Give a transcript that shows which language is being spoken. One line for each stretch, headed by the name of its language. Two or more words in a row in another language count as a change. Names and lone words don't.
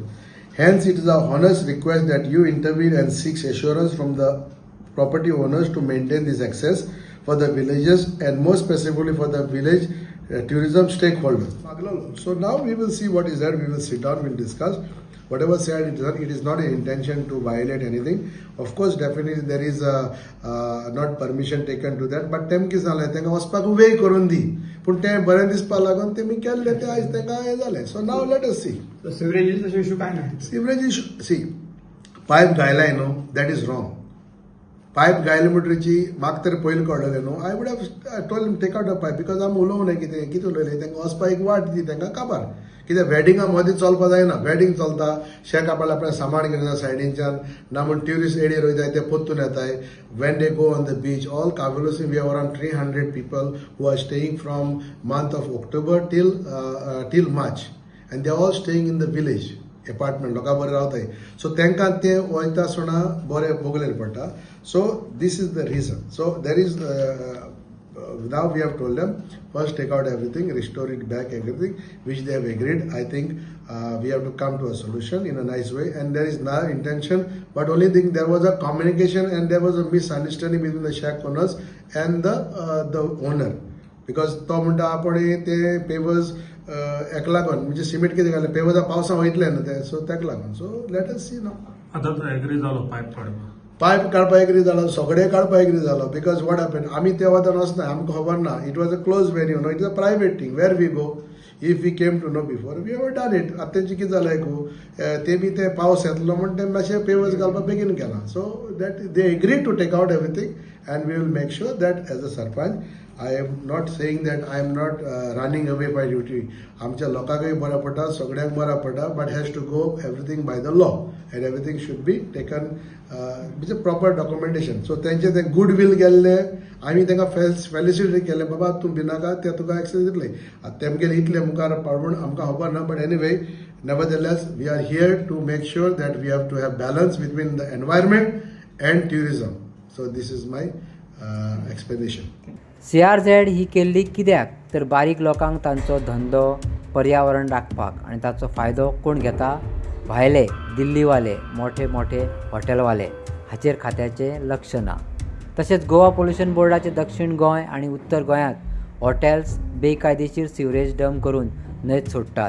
English: Hence, it is our honest request that you intervene and seek assurance from the property owners to maintain this access for the villagers and more specifically for the village tourism stakeholders. So now we will see what is there. We will sit down, we will discuss. Whatever said, it is not an intention to violate anything. Of course, definitely there is not permission taken to that.
Konkani: But तेम कितें जालें, तांकां वचपाक वेळ करून दी. पूण तें बरें दिसपाक लागून तेमी केल्लें तें आयज तांकां हें जालें.
English: so now let us see. sewage issue
Konkani: काय ना.
English: sewage issue
Konkani: सी पायप घायलाय न्हू,
English: that is wrong.
Konkani: पायप घायले म्हणटरीची म्हाका तरी पयलीं कळलेलें न्हू.
English: I would have told take out a pipe because
Konkani: आमी उलोवंक न्हय कितें उलयलें. तांकां वचपाक एक वाट दी, तांकां काबार. कित्याक वेडिंगा मदीं चलपा जायना. वेडिंग चलता, शेक आपणें सामान घेवन येता सायडींच्यान, ना म्हण
English: tourist area
Konkani: वयताय ते पोत्तून येताय.
English: when they go on the beach, all Cavelossim we have around 300 people who are staying from month of October till March, and they are all staying in the village apartment.
Konkani: लोकां बरें रावताय. सो तांकां ते वयता आसतना बरें भोगलेर पडटा.
English: so this is the reason. so there is now we have told them first take out everything, restore it back everything which they have agreed. I think we have to come to a solution in a nice way, and there is no intention, but only thing there was a communication and there was a misunderstanding between the shack owners and the owner, because
Konkani: तो म्हणटा आपण ते पेवर्स एक लागून म्हणजे सिमेंट कितें घालें पेवर्स पावसा वयतले न्हू ते, सो ताका लागून.
English: so let us see now.
Konkani: आतां एग्री जालो पायप काडपाक. पायप काडपाक एग्री जालो, सगळे काडपाक एग्री जालो.
English: because what happen,
Konkani: आमी त्या वतान वचना, आमकां खबर ना.
English: it was a close venue no, it is a private thing where we go. if we came to know before we have done it.
Konkani: आतां तेंचे कितें जालें एकू तेमी ते पावस येतलो म्हण ते मातशें पेवर्स घालपाक बेगीन केला.
English: so that they agree to take out everything and we will make sure that as a Sarpanch, I am not saying that I am not running away by duty.
Konkani: आमच्या लोकांकय बरं पडटा, सगळ्यांक बरं पडटा,
English: but has to go everything by the law and everything should be taken with a proper documentation.
Konkani: So तेंचे ते
English: good will
Konkani: गेल्ले, आमी तेंका फेलिसिटेट केले, बाबा तूं भिनाका ते तुका एक्सेस दितले. तेमगेले इतले मुखार पाडून आमकां खबर ना,
English: but anyway, nevertheless, we are here to make sure that we have to have balance between the environment and tourism. So this is my explanation.
Konkani: CRZ ही केल्ली कित्याक तर बारीक लोकांक तांचो धंदो पर्यावरण राखपाक आनी ताचो फायदो कोण घेता? भायले दिल्लीवाले मोठे मोठे हॉटेलवाले हाचेर खात्याचें लक्ष ना. तशेंच गोवा पोल्युशन बोर्डाचे दक्षिण गोंय आनी उत्तर गोंयांत हॉटेल्स बेकायदेशीर सिवरेज डंप करून न्हंयत सोडटात.